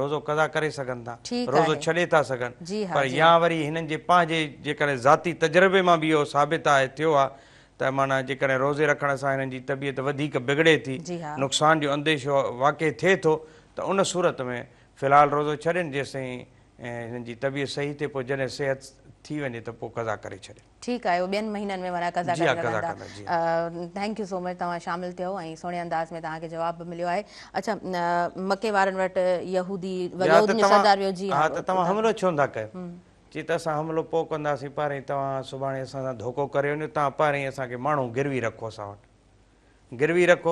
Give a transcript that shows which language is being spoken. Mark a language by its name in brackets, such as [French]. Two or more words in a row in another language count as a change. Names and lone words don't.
[Sindhi] रोज़ो कदा करे सघनि था रोज़ो छॾे था सघनि पर या वरी हिननि जे पंहिंजे जेकॾहिं ज़ाती तजुर्बे मां बि इहो साबित आहे थियो आहे त माना जेकॾहिं रोज़े रखण सां हिननि जी तबियत वधीक बिगड़े थी नुक़सान जो अंदेशो वाक़ई थिए थो त उन सूरत में फ़िलहालु रोज़ो छॾनि जेसिताईं हिननि जी तबियत सही थिए पोइ जॾहिं सिहत थी वञे त पोइ कज़ा करे छॾे ठीकु आहे ॿियनि महीननि में माना कज़ा करे [English] thank you so much [Sindhi] तव्हां शामिल थियो ऐं सुहिणे अंदाज़ में तव्हांखे जवाबु मिलियो आहे अच्छा मके वारनि वटि यहूदी सरदार वियो जी हा त तव्हां हमिलो छो था कयो चई त असां हमिलो पोइ कंदासीं, पहिरीं तव्हां सुभाणे असां सां धोखो करे वञो, तव्हां पहिरीं असांखे माण्हू गिरवी रखो, असां वटि गिरवी रखो।